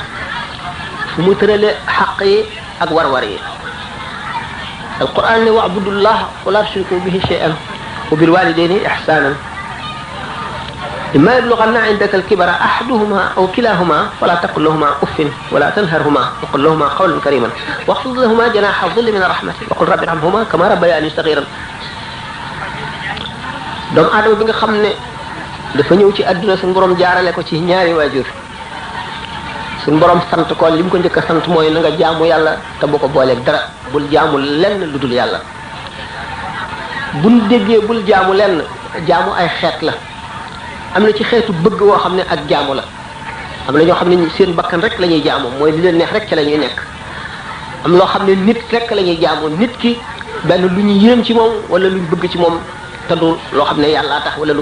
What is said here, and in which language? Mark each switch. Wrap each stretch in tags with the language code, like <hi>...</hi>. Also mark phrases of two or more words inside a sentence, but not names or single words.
<wo>fu mu tërale xaq yi ak war-war yi alquran ne</wo> <ar>واعبدوا الله ولا تشركوا به شيئا وبالوالدين إحسانا إما يبلغن عندك الكبر أحدهما أو كلاهما فلا تقل لهما أف ولا تنهرهما وقل لهما قولا كريما واخفض لهما جناح الذل من الرحمة وقل رب ارحمهما كما ربياني صغيرا</ar> <wo>doomu aadama bi nga xam ne dafa ñëw ci àdduna suñu borom jaarale ko ci ñaari waajur suñu borom sant ko li mu ko njëkk a sant mooy na nga jaamu yàlla te bu ko booleeg dara bul jaamu lenn lu dul yàlla buñ déggee bul jaamu lenn jaamu ay xeet la am na ci xeetu bëgg woo xam ne ak jaamu la am na ñoo xam ne seen bakkan rek la ñuy jaamu mooy li leen neex rek ca la ñuy nekk am loo xam ne nit rek la ñuy jaamu nit ki benn lu ñu yéem ci moom wala lu ñu bëgg ci moom te du loo xam ne yàllaa tax wala</wo>